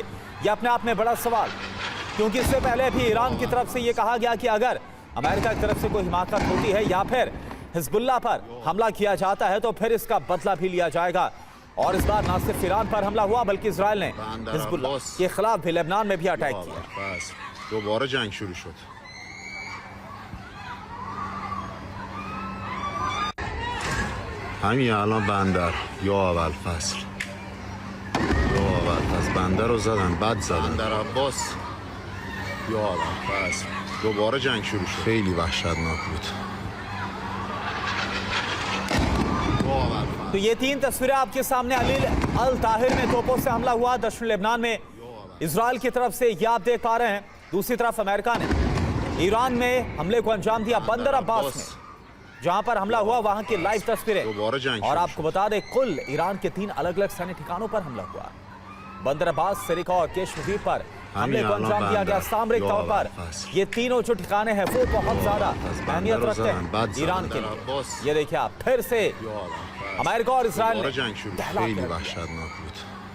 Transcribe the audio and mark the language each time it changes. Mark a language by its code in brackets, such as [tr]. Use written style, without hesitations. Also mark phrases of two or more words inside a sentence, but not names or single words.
[hi] ये अपने आप में बड़ा सवाल, क्योंकि इससे पहले भी ईरान की तरफ से ये कहा गया कि अगर अमेरिका की तरफ से कोई हिमाकत होती है या फिर हिजबुल्लाह पर हमला किया जाता है तो फिर इसका बदला भी लिया जाएगा। और इस बार न सिर्फ ईरान पर हमला हुआ बल्कि इजराइल ने हिजबुल्लाह के खिलाफ भी लेबनान में भी अटैक किया। [fa] دوباره جنگ شروع شد. همین الان بندر یا اول فصل بندر رو زدن، بد زدن. بندر عباس یا اول فصل دوباره جنگ شروع شد. خیلی وحشتناک بود. [hi] तो ये 3 तस्वीरें आपके सामने अलील अल ताहिर में तोपों से हमला हुआ दक्षिण लेबनान में इजराइल की तरफ से, ये आप देख पा रहे हैं। दूसरी तरफ अमेरिका ने ईरान में हमले को अंजाम दिया बंदर अब्बास में, जहां पर हमला हुआ वहां की लाइव तस्वीरें। और आपको बता दें कुल ईरान के 3 अलग अलग सैन्य ठिकानों पर हमला हुआ। बंदर अब्बास, सिरिका और केशमदीप पर हमले को अंजाम दिया गया सामरिक तौर पर। ये तीनों जो ठिकाने हैं वो बहुत ज्यादा अहमियत रखते हैं ईरान के लिए। ये देखिए आप फिर से अमेरिका और इसराइल [fa] جنگ شروع खیلی وحشتناک بود